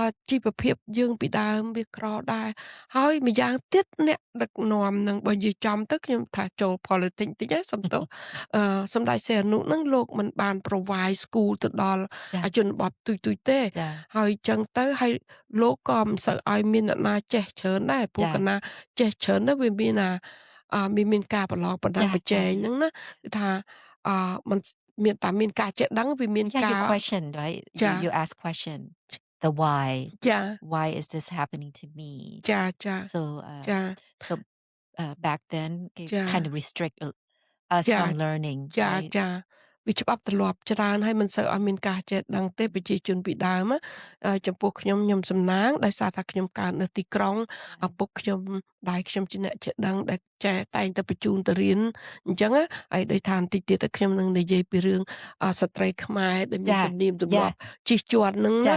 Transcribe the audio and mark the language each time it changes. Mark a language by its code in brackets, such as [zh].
[km] ជីវភាពយើងពីដើមវាក្រដែរហើយម្យ៉ាងទៀតអ្នកដឹកនាំនឹងបើនិយាយចំទៅខ្ញុំថាចូល politics តិចណាសំទោសសម្ដេចសីហនុនឹងលោកមិនបាន [en] provide school [km] ទៅដល់ជនបទទុយទេហើយចឹងទៅហើយលោកក៏មិនសូវឲ្យមានអ្នកណាចេះច្រើនដែរព្រោះកណាចេះច្រើនទៅវាមានការប្រឡងបណ្ដាប្រជែងហ្នឹងណាគឺថាมันមានតែមានការចេះដឹងវាមានការ [en] your question right you ask question the why is this happening to me so back then kind of restrict us from learning [km] ចាវាច្បាប់ទម្លាប់ច្រើនហើយមិនសូវឲ្យមានការចេះដឹងទេប្រជាជនពីដើមចំពោះខ្ញុំសំណាងដោយសារថាខ្ញុំកើតនៅទីក្រុងឪពុកខ្ញុំដែរខ្ញុំជាអ្នកចេះដឹងដែលចេះតែងទៅបញ្ជូនទៅរៀនអញ្ចឹងហើយដោយថាបន្តិចទៀតទៅខ្ញុំនឹងនិយាយពីរឿងស្ត្រីខ្មែរដែលមានទំនៀមទម្លាប់ជិះជាន់ហ្នឹង